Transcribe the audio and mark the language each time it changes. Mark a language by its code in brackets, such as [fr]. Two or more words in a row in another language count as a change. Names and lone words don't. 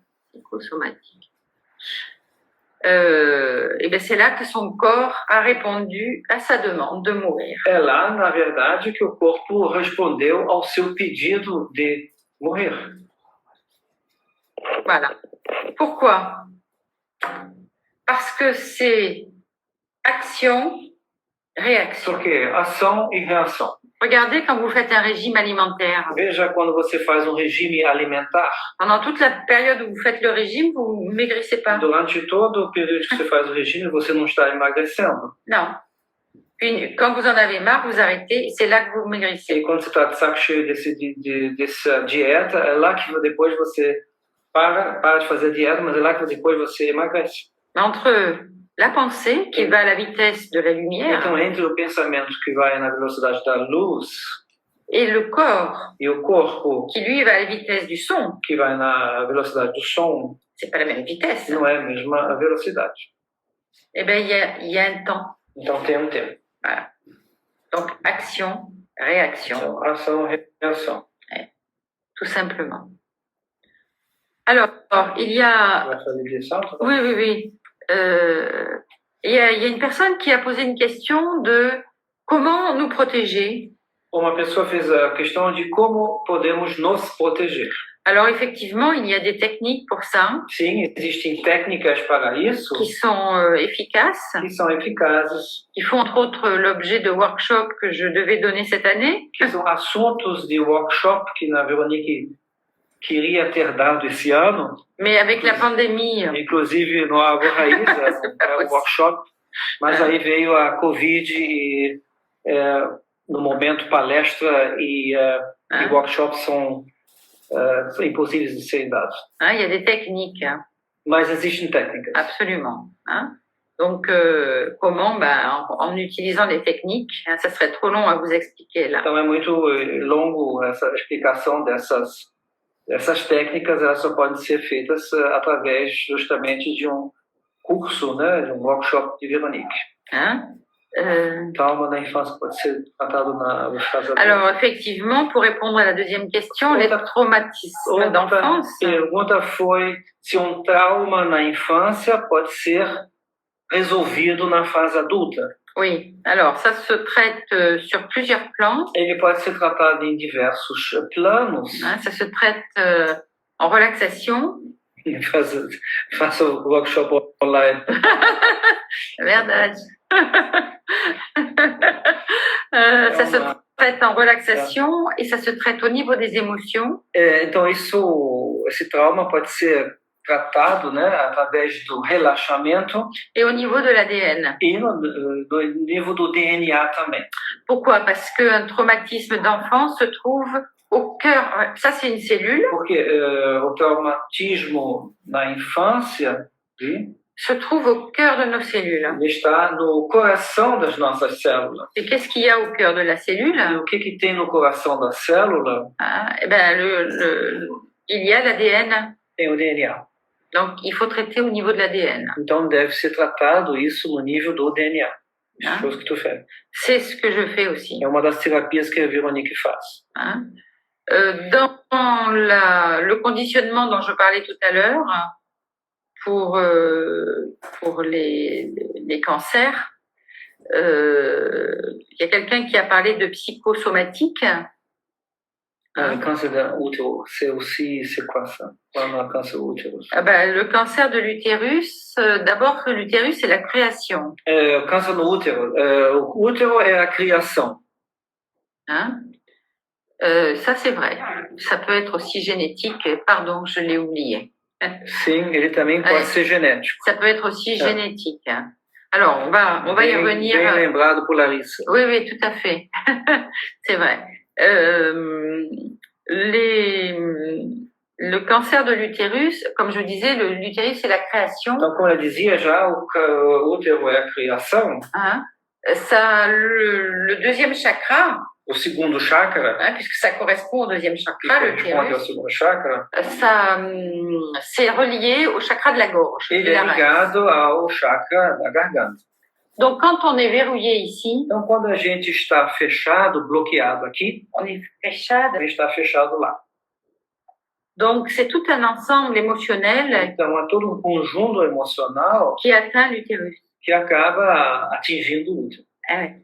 [fr] Psychosomatique. Et ben c'est là que son corps a répondu à sa demande de mourir. [pt] É lá, na verdade, que o corpo respondeu ao seu pedido de morrer. [fr] Voilà. Pourquoi? Parce que c'est action, réaction. [pt] Porque ação e reação. [fr] Regardez quand vous faites un régime alimentaire. [pt] Veja quando você faz um regime alimentar. [fr] Pendant toute la période où vous faites le régime, vous ne maigrissez pas. [pt] Durante todo o período que você faz o regime, você não está emagrecendo. [fr] Non. Puis, quand vous en avez marre, vous arrêtez, et c'est là que vous maigrissez. [pt] E quando você está de saco cheio dessa dieta, é lá que depois você para de fazer a dieta, mas é lá que depois você emagrece. [fr] Entre la pensée, qui va à la vitesse de la lumière, [pt] Então, entre o pensamento que vai na velocidade da luz [fr] et le corps, [pt] e o corpo [fr] qui lui va à la vitesse du son, [pt] que vai na velocidade do som, [fr] c'est pas la même vitesse. [pt] não é a mesma velocidade. [fr] Eh bien, il y a un temps. [pt] Então, tem um tempo. [fr] Voilà. Donc, action, réaction. [pt] Então, ação e reação. [fr] Tout simplement. Alors, il y a... [pt] Vai fazer lição? [fr] Oui. Il y a une personne qui a posé une question de comment nous protéger. [pt] Uma pessoa fez a questão de como podemos nos proteger. [fr] Alors, effectivement, il y a des techniques pour ça. [pt] Sim, existem técnicas para isso [fr] qui sont efficaces. [pt] Que são eficazes. [fr] Qui font entre autres l'objet de workshops que je devais donner cette année. [pt] Que são assuntos de workshop que a Veronique queria ter dado esse ano. [fr] Mais avec la pandémie. [pt] Inclusive no Avo Raiz, o workshop. Mas aí veio a Covid e no momento palestra e workshops são impossíveis de serem dados. [fr] Il y a des techniques. [pt] Mas existem técnicas. [fr] Absolument. Donc, comment? En utilisant les techniques, ça serait trop long à vous expliquer là. [pt] Então é muito longo essa explicação dessas técnicas, elas só podem ser feitas através justamente de um curso, né, de um workshop de Veronique. Trauma da infância pode ser tratado na fase adulta. [fr] Alors, effectivement, pour répondre à la deuxième question, les traumatismes d'enfance. [pt] A pergunta foi se um trauma na infância pode ser resolvido na fase adulta. [fr] Oui, alors ça se traite sur plusieurs plans. [pt] Ele pode ser tratado em diversos planos. [fr] Ça se traite en relaxation. [pt] Faça o workshop online. Verdade. [fr] Ça se traite en relaxation et ça se traite au niveau des émotions. [pt] Então esse trauma pode ser tratado, né, através do relaxamento [fr] et au niveau de l'ADN. [pt] e no nível do DNA também. [fr] Pourquoi? Parce qu'un traumatisme d'enfance se trouve au cœur. Ça, c'est une cellule. [pt] Porque o traumatismo na infância [fr] se trouve au cœur de nos cellules. [pt] ele está no coração das nossas células. [fr] Et qu'est-ce qu'il y a au cœur de la cellule? [pt] E o que tem no coração da célula? [fr] Eh ben, il y a l'ADN. [pt] Tem o DNA. [fr] Donc, il faut traiter au niveau de l'ADN. [pt] Então, deve ser tratado isso no nível do DNA. [fr] Hein? Chose que tu fais. C'est ce que je fais aussi. [pt] É uma das terapias que a Véronique faz. [fr] Hein? Dans le conditionnement dont je parlais tout à l'heure, pour les cancers, il y a quelqu'un qui a parlé de psychosomatique. Le [pt] câncer d'útero, [fr] c'est quoi ça? Le [pt] câncer d'útero. [fr] Ah ben, le cancer de l'utérus, d'abord, l'utérus, c'est la création. [pt] O câncer no útero, o útero é a criação. [fr] Hein? Ça, c'est vrai. Ça peut être aussi génétique. Pardon, je l'ai oublié. [pt] Sim, ele também pode ser genético. [fr] Ça peut être aussi génétique. Alors, on va y revenir. [pt] Bem lembrado por Larissa. [fr] Oui, oui, tout à fait. C'est vrai. Le cancer de l'utérus, comme je disais, l'utérus, c'est la création. [pt] Então, como eu dizia já, o útero é a criação. [fr] Hein? Ça, le deuxième chakra, [pt] O segundo chakra, [fr] puisque ça correspond au deuxième chakra, [pt] que corresponde ao segundo chakra, [fr] ça, c'est relié au chakra de la gorge. [pt] ele é ligado ao chakra da garganta. [fr] Donc, quand on est verrouillé ici, [pt] Então, quando a gente está fechado, bloqueado aqui, [fr] on est fechado. [pt] a gente está fechado lá. [fr] Donc, c'est tout un ensemble émotionnel [pt] Então, é todo um conjunto emocional [fr] qui atteint l'utérus. [pt] que acaba atingindo o útero. [fr] Ah ouais.